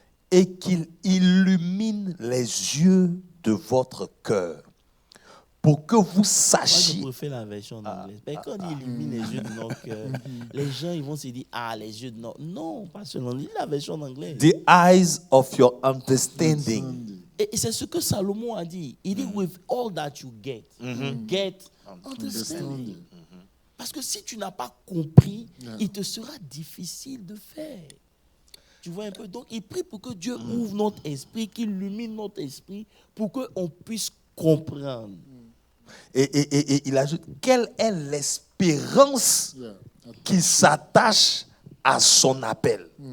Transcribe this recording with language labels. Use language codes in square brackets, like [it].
[fr] Et qu'il illumine les yeux de votre cœur pour que vous Moi, sachiez. je préfère la version en anglais. Mais quand il illumine les yeux de nos cœurs, les gens ils vont se dire, ah, les yeux de nos... Non, pas seulement. Lis la version en anglais. [en] The eyes of your understanding. [fr] Et c'est ce que Salomon a dit. Il dit, [en] with all that you get, get understanding. [fr] Parce que si tu n'as pas compris, il te sera difficile de faire. Tu vois un peu? Donc, il prie pour que Dieu ouvre notre esprit, qu'il illumine notre esprit, pour qu'on puisse comprendre. Et il ajoute, quelle est l'espérance qui s'attache à son appel?